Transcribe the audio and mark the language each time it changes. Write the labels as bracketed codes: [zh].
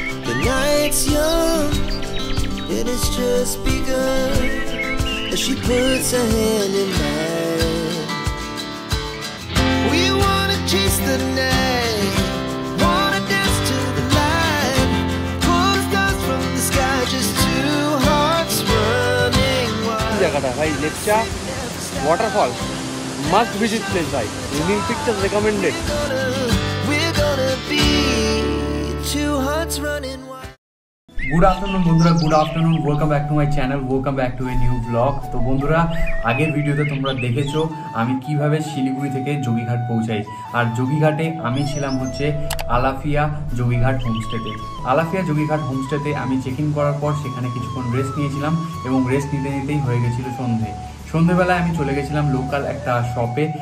[en] The night's young and it's just begun as she puts her hand in mine. We wanna chase the night, wanna dance to the light, pull stars from the sky, just two hearts running wild. [bn] জায়গাটা ভাই Lepcha waterfall [en] must visit place [bn] ভাই। [en] Evening pictures recommended. We're gonna be two hearts running wild. Good afternoon বন্ধুরা, good afternoon, welcome back to my channel, welcome back to a new blog. [bn] তো বন্ধুরা, আগের ভিডিওতে তোমরা দেখেছো আমি কিভাবে শিলিগুড়ি থেকে যোগীঘাট পৌঁছাই। আর যোগীঘাটে আমি ছিলাম হচ্ছে আলাফিয়া যোগীঘাট হোমস্টেতে। আলাফিয়া যোগীঘাট হোমস্টেতে আমি চেক ইন করার পর সেখানে কিছুক্ষণ রেস্ট নিয়েছিলাম এবং রেস্ট নিতে নিতেই হয়ে গেছিলো সন্ধেবেলায় আমি চলে গেছিলাম লোকাল একটা শপে।